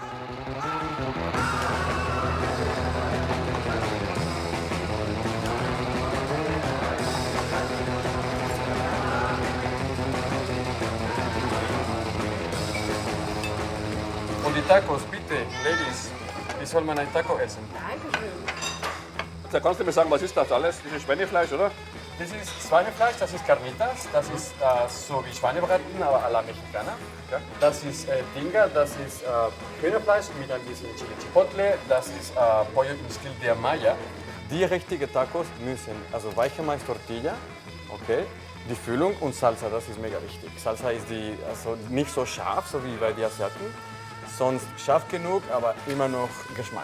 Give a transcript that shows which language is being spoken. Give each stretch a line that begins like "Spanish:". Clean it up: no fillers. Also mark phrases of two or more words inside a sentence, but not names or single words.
German: Und die Tacos, bitte, Ladies, wie soll man ein Taco essen? Da kannst du mir sagen, was ist das alles? Das ist Schweinefleisch, oder? Das ist Schweinefleisch, das ist Carnitas, das ist so wie Schweinebraten, aber à la Mexicana. Ja. Das ist Tinga, das ist Hühnerfleisch mit ein bisschen Chile Chipotle, das ist Pollo im Stil der Maya. Die richtigen Tacos müssen, also weiche Mais Tortilla, okay, die Füllung und Salsa, das ist mega wichtig. Salsa ist also nicht so scharf, so wie bei den Asiaten, sonst scharf genug, aber immer noch Geschmack.